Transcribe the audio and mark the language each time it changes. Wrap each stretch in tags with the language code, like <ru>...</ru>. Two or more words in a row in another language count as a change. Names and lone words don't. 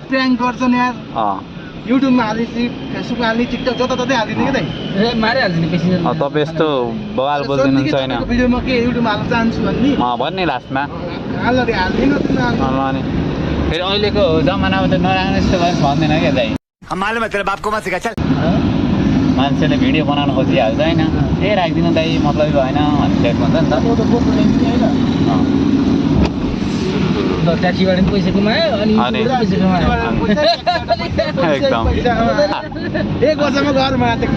<ne>प्र्याङ्क गर्छन् यार युट्युबमा हालिदिन्छु फेसबुकमा हाल्ने टिकटक जताततै हालिदिने कि त मारिहाल्छ नि पेसेन्जर तपाईँ यस्तो बवाल बोलिदिनुहुन्छ होइन भिडियोमा के युट्युबमा हाल्न चाहन्छु भन्ने भन्ने लास्टमा हाल्न हाल्दिनँ अनि फेरि अहिलेको जमानामा त नराख्ने जस्तो गरेर भन्दैन क्या दाइ</ne> <hi>मालूम है तेरे बाप को मत सिखा चल</hi> <ne>मान्छेले भिडियो बनाउनु खोजिहाल्छ होइन ए राखिदिनु दाइ मतलब भएन भन्ने टाइप भन्छ नि त ट्याक्सीबाट पनि पैसा कमायो अनि पैसा कमायो एकदम एक वर्षमा घरमा</ne>